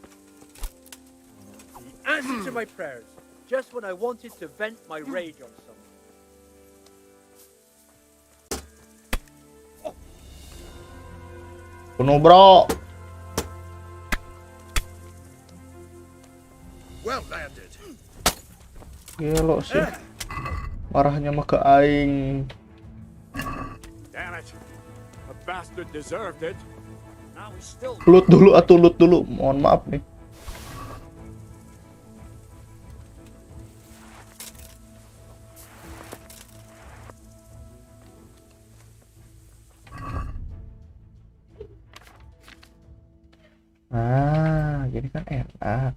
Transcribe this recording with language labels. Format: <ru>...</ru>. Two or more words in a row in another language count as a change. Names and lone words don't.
<en>The answer to my prayers, just when I wanted to vent my rage on someone.</en> <id>Bunuh bro.</id> <en>Well landed.</en> <su>Gelo sih. Marahnya mah ke aing.</su> <en>Damn it. A bastard deserved it. Now we still</en> <su>Loot dulu atuh, loot dulu.</su> <id>Mohon maaf nih. Ah, jadi kan enak.</id>